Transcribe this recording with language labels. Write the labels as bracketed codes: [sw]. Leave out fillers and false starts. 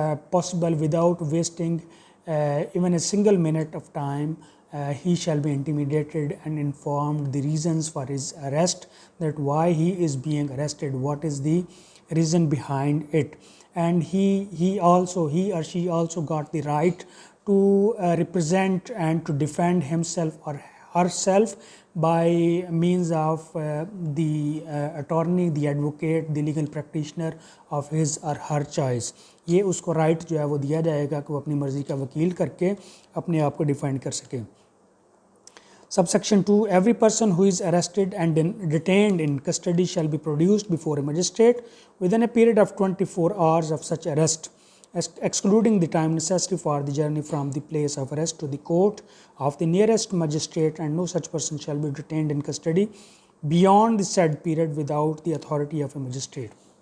[en] possible, without wasting even a single minute of time, he shall be intimidated and informed the reasons for his arrest, that why he is being arrested, what is the reason behind it, and he or she also got the right to represent and to defend himself or herself by means of the attorney, the advocate, the legal practitioner of his or her choice. [ur] یہ اس کو right جو ہے وہ دیا جائے گا کہ وہ اپنی مرضی کا وکیل کر کے اپنے آپ کو ڈیفینڈ کر سکے. [en] Subsection 2, every person who is arrested and detained in custody shall be produced before a magistrate within a period of 24 hours of such arrest, excluding the time necessary for the journey from the place of arrest to the court of the nearest magistrate, and no such person shall be detained in custody beyond the said period without the authority of a magistrate.